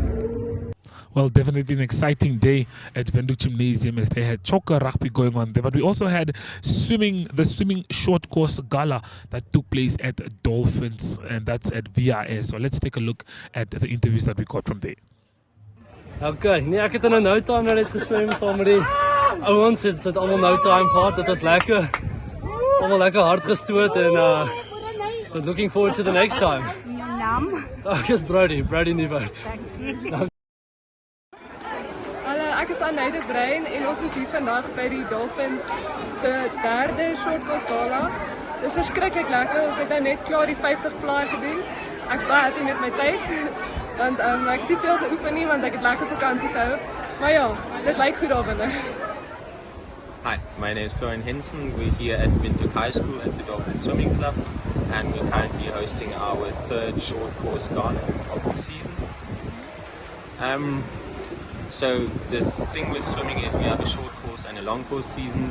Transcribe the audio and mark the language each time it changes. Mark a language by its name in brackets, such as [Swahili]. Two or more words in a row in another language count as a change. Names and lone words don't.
[English] Well, definitely an exciting day at Windhoek Gymnasium as they had Choker rugby going on there. But we also had the swimming short course gala that took place at Dolphins, and that's at VRS. So let's take a look at the interviews that we got from there. [Afrikaans] Okay, nee, ek het in 'n nou time nou net geswem saam met die ouens. Dit het almal nou time gehad. Dit was lekker. Almal lekker hard gestoot en [English] but looking forward to the next time. Your naam? Oh, yes, Brody Nieuwoud. [Afrikaans] Hallo, ek is Anneide Brein en ons is hier vandag by die Dolphins se derde [English] short course [Afrikaans] gala. Dit is verskriklik lekker. Ons het nou net klaar die 50 fly gedoen. Ek's baie happy met my tyd. Want ek het nie veel geoefen nie want ek het lekker vakansie gehou. Maar ja, dit lyk goed daar binne. [English] Hi, my name is Florian Henson. We're here at Windhoek High School at the Dolphin Swimming Club, and we're currently hosting our third short course gala of the season. So the thing with swimming is we have a short course and a long course season.